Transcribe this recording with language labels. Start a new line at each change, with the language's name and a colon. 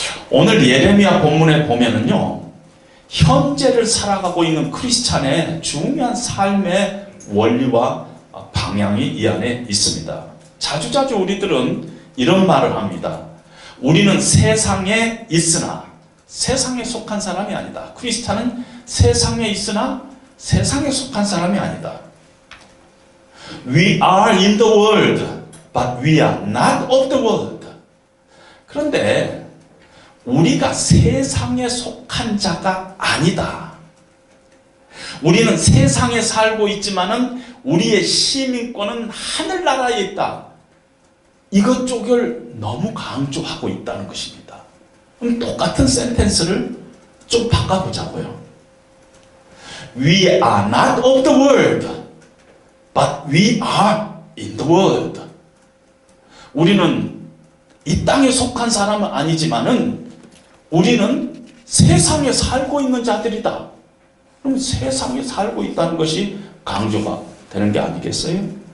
Korean: 오늘 예레미야 본문에 보면은요, 현재를 살아가고 있는 크리스찬의 중요한 삶의 원리와 방향이 이 안에 있습니다. 자주자주 우리들은 이런 말을 합니다. 우리는 세상에 있으나 세상에 속한 사람이 아니다. 크리스찬은 세상에 있으나 세상에 속한 사람이 아니다.
English: We are in the world, but we are not of the world.
Korean: 그런데 우리가 세상에 속한 자가 아니다. 우리는 세상에 살고 있지만은 우리의 시민권은 하늘나라에 있다. 이것 쪽을 너무 강조하고 있다는 것입니다. 그럼 똑같은 센텐스를 좀 바꿔보자고요.
English: We are not of the world, but we are in the world.
Korean: 우리는 이 땅에 속한 사람은 아니지만은 우리는 세상에 살고 있는 자들이다. 그럼 세상에 살고 있다는 것이 강조가 되는 게 아니겠어요?